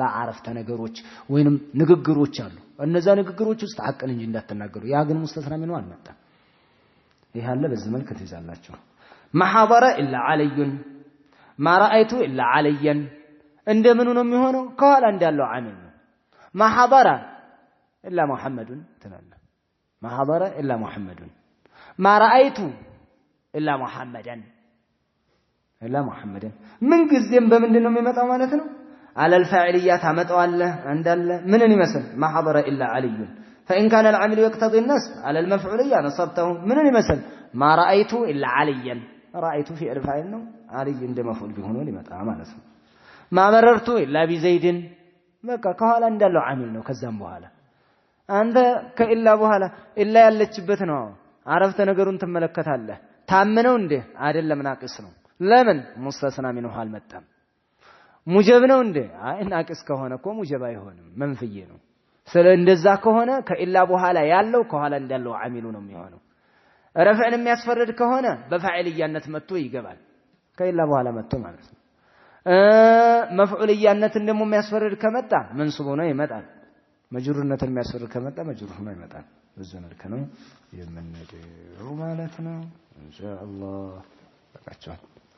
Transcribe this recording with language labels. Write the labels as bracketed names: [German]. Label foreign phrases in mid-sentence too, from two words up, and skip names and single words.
[Amharic] አረፍተ ነገሮች ወይንም ንግግሮች አሉ እነዛ ንግግሮች ውስጥ ሐቅን እንጂ እንዳትናገሩ ያ ግን ሙስተተና ምን ነው አልመጣም ይሄ አለ በዚህ መልኩ ትይዛላችሁ [Arabic] ما حضر إلا عليٌّ ما رأيت إلا علياً [Amharic] እንደምኑ ነው የሚሆነው ከኋላ እንዳለው አሚል ነው [Arabic] ما حضر إلا محمدٌ [Amharic] ተላላ [Arabic] ما حضر إلا محمدٌ ما رأيت إلا محمداً [Amharic] ምን ጊዜም በምንድነው የሚመጣው ማለት ነው [Arabic] على الفاعلية [Amharic] አመጣዋለህ እንዳለ ምንን ይመስል [Arabic] ما حضر إلا عليٌّ فإن كان العمل يقتضي النصب على المفعولية نصبته من يمثل ما رأيت إلا عليا رأيت في الفاعل [Amharic] ነው علي እንደ መፍዑል ቢሆን ሊመጣ ማለት ነው [Arabic] ما مررت إلا بزيد [Amharic] በቃ ከኋላ እንዳለው አሚል ነው ከዛም በኋላ አንተ ከኢላ በኋላ ኢላ ያለችበት ነው አረፍተ ነገሩን ትመለከታለህ ታምነው እንዴ አይደለም ናቂስ ነው ለምን ሙስተስና ሚንሁ አልመጣም ሙጀብ ነው እንዴ አይ ናቂስ ከሆነ እኮ ሙጀብ አይሆንም መንፍይ ነው ስለ እንደዛ ከሆነ ከኢላ በኋላ ያለው ከኋላ እንዳለው አሚሉ ነው የሚሆነው ረፍዕን የሚያስፈርድ ከሆነ በፋዒልያነት መጥቶ ይገባል ከኢላ በኋላ መጥቶ ማለት ነው መፍዑልያነትን ደግሞ የሚያስፈርድ ከመጣ መንሱብ ሆኖ ይመጣል መጅሩርነትን የሚያስፈርድ ከመጣ መጅሩር ሆኖ ይመጣል በዚህ መልኩ ነው የምንሄደው ማለት ነው ኢንሻአላህ በቃቸው